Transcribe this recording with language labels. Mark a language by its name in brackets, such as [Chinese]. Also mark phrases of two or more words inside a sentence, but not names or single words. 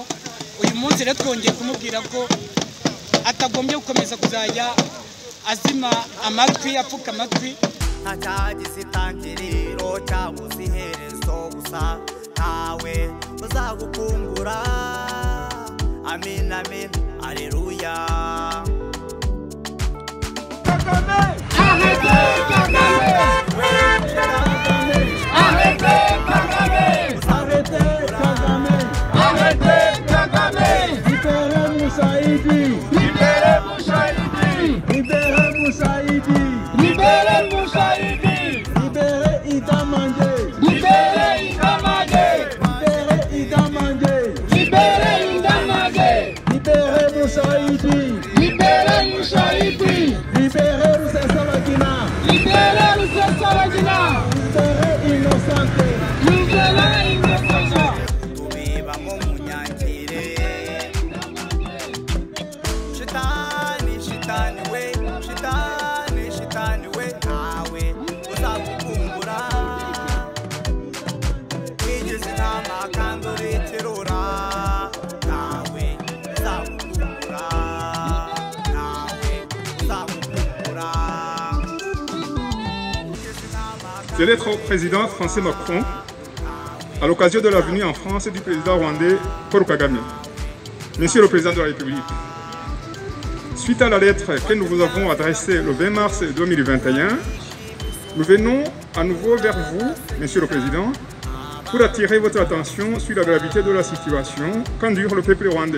[Kinyarwanda] Uyu munsi rero twongeye kumubwira ko atagombye gukomeza kuzajya azima amatwi, apfuka amatwi. Ntacyagise itangiriro cyabuze iherezo, gusa ntawe uzagukumbura. Amin amin, aleluya. Kagame! [French] Arrêtez Kagame! Arrêtez Kagame! Arrêtez Kagame! Arrêtez Kagame! Libérez Moussaïdi! Libérez Moussaïdi! Libérez Moussaïdi! Libérez Moussaïdi! Libérez Ida Mangé! Libérez Ida Mangé! Libérez Ida Mangé! Libérez Ida Mangé! Libérez Moussaïdi! Libérez Moussaïdi! Libérez Rusesabagina! Libérez Rusesabagina! Libérez Innocente! Libérez Innocente! [Kinyarwanda] Tubibamo munyangire. Shitani, shitani we, shitani, shitani we, ntawe uzagukumbura. Wigeze intama kandi uriterura, ntawe uzagukumbura. Ntawe uzagukumbura. [French] Ces lettres au président français Macron à l'occasion de la venue en France du président rwandais Paul Kagame. Monsieur le Président de la République, suite à la lettre que nous vous avons adressée le 20 mars 2021, nous venons à nouveau vers vous, Monsieur le Président, pour attirer votre attention sur la gravité de la situation qu'endure le peuple rwandais.